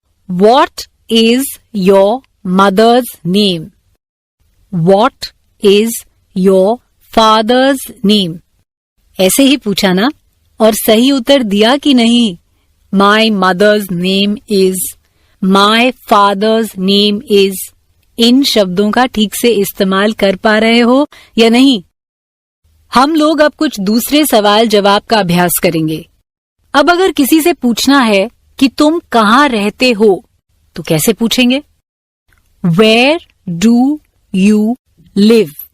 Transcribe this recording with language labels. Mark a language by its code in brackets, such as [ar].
[en] What is your mother's name? What is your father's name? [hi] ऐसे ही पूछा ना? और सही उत्तर दिया कि नहीं? [en] My mother's name is, my father's name is. [hi] इन शब्दों का ठीक से इस्तेमाल कर पा रहे हो या नहीं? हम लोग अब कुछ दूसरे सवाल जवाब का अभ्यास करेंगे। अब अगर किसी से पूछना है कि तुम कहाँ रहते हो, तो कैसे पूछेंगे? [en] Where do you live?